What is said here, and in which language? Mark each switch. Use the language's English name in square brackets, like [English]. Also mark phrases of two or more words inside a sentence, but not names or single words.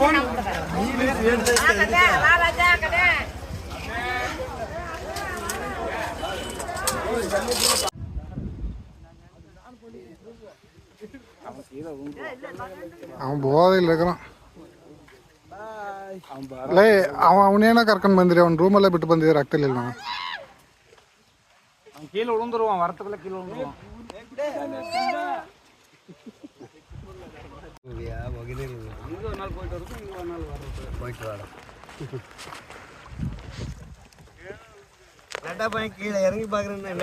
[Kannada] ಅವನು ಬೋದಿಲ್ಲ ಲೇ ಅವನೇನ ಕರ್ಕೊಂಡ್ ಬಂದಿರಿ. ಅವ್ನ ರೂಮಲ್ಲೇ ಬಿಟ್ಟು ಬಂದಿದ್ರೆ ಆಗ್ತಿಲ್ಲ ನಾನು. [Tamil] கீழே விழுந்துருவான், வரத்துக்குள்ள கீழே விழுந்துருவான். அங்கே ஒரு நாள் போயிட்டு வரும், இங்கே ஒரு நாள் வர்றது போயிட்டு வர. கீழே இறங்கி பாக்குறேன்.